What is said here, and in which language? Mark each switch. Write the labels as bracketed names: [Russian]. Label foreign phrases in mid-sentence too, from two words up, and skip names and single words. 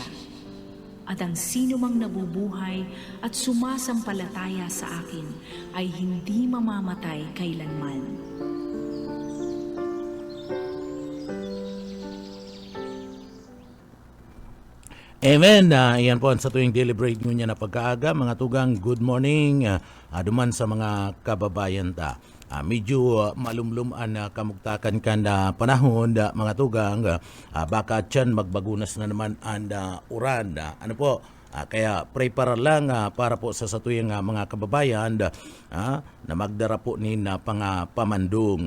[Filipino] At ang sino mang nabubuhay at sumasampalataya sa akin ay hindi mamamatay kailanman." Amen. [Bikol] Iyan po sa tuwing [English] daily break [Bikol] nyo niya na pagkaaga. Mga tugang, [English] good morning. [Bikol] Duman sa mga kababayan ta. Medyo malumluman na kamugtakan ka na panahon, mga tugang. Baka dyan magbagunas na naman ang uran. Ano po? Kaya prepare lang para po sa tuyang mga kababayan na magdara po ni na pamandong.